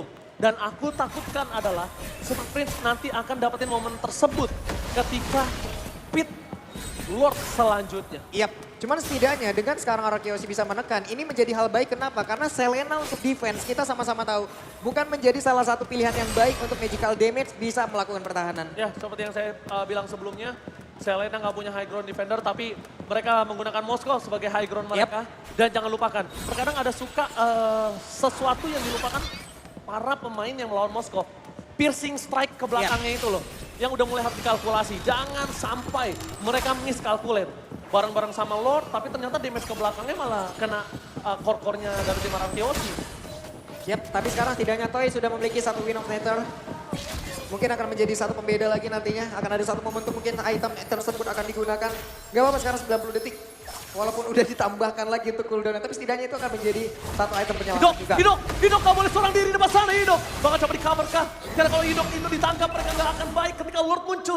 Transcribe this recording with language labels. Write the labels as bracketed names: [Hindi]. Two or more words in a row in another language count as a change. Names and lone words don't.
[Indonesian] Dan aku takutkan adalah Super Prince nanti akan dapetin momen tersebut ketika pit Lord selanjutnya. Yap, cuman setidaknya dengan sekarang arah Kyoshi bisa menekan, ini menjadi hal baik. Kenapa? Karena Selena untuk defense, kita sama-sama tahu, bukan menjadi salah satu pilihan yang baik untuk [English] magical damage [Indonesian] bisa melakukan pertahanan. Ya, seperti yang saya bilang sebelumnya, Selena nggak punya [English] high ground defender, [Indonesian] tapi mereka menggunakan Moskow sebagai [English] high ground [Indonesian] mereka. Dan jangan lupakan, terkadang ada suka sesuatu yang dilupakan para pemain yang melawan Moskow. [English] Piercing strike [Indonesian] ke belakangnya itu loh, yang udah mulai harus dikalkulasi. Jangan sampai mereka miskalkulate bareng-bareng sama Lord, tapi ternyata damage ke belakangnya malah kena core-core-nya dari tim Arab Kyoshi. Yap, tapi sekarang setidaknya Toy sudah memiliki satu win of nature. Mungkin akan menjadi satu pembeda lagi nantinya. Akan ada satu momentum mungkin item tersebut akan digunakan. Gak apa-apa sekarang 90 detik. Walaupun udah ditambahkan lagi untuk cooldown, tapi setidaknya itu akan menjadi satu item penyelamat juga. Hidok gak boleh seorang diri di depan sana Hidok. Bakal coba di cover kah? Karena kalau Hidok itu ditangkap mereka gak akan baik ketika Lord muncul.